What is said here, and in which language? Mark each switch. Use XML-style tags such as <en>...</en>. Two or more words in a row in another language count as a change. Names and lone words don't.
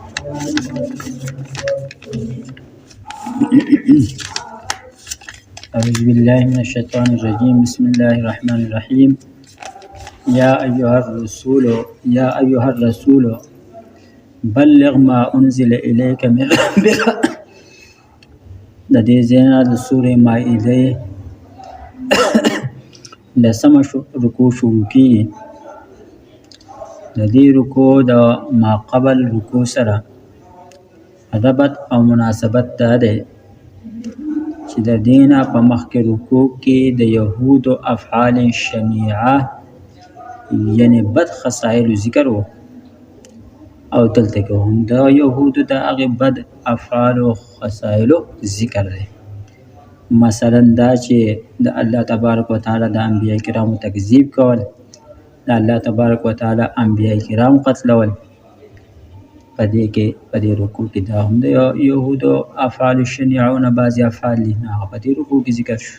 <ar>أعوذ بالله من الشيطان الرجيم. بسم الله الرحمن الرحيم. يا أيها الرسول بلغ ما أنزل إليك من ربك.</ar> <ps>د دې ځایه د سورې مائده لسمه رکوع شروع کیږي. د دې رکوع د ما قبل رکوع سره ربط او مناسبت دا دی چې د دینه په مخکې رکوع کې د یهودو</ps> <ar>افعال شنیعه</ar> <ps>یعنی بد خصایل ذکر و او دلته کې هم د یهودو د هغې بد افعال او خصایلو ذکر دی. مثلا دا چې د</ps> <ar>الله تبارک وتعالی</ar> <ps>د انبیاء کرامو تکذیب کول، د</ps> <ar>الله تبارک وتعالی انبیاء کرام</ar> <ps>قتلول، په دې رکوع کې دا هم د یهودو افعال شنیعونه بعضې افعال دي، هغه په دې رکوع کې ذکر شو.</ps>